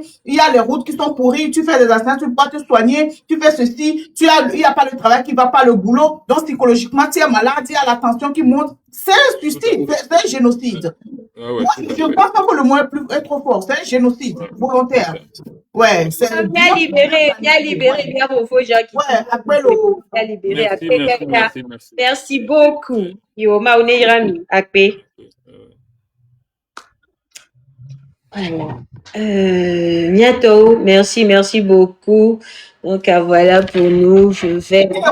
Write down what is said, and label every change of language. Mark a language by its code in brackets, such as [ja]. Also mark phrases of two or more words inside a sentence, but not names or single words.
[fr] Il y a les routes qui sont pourries, tu fais des accidents, tu ne peux pas te soigner, tu fais ceci, il n'y a pas le travail qui va pas, le boulot, donc psychologiquement tu es malade, il y a la tension qui monte. C'est un suicide, c'est un génocide. Ah ouais, Moi, je ne pense pas que le mot est trop fort, c'est un génocide volontaire. Ouais, c'est... Bien libéré, bien refos, Jacques. Ouais, après le... Bien libéré, Merci. Merci beaucoup. [ee] Yo, ma oneyirami, akpe. [fr] Voilà. Bientôt, merci beaucoup. Donc, voilà pour nous, je vais...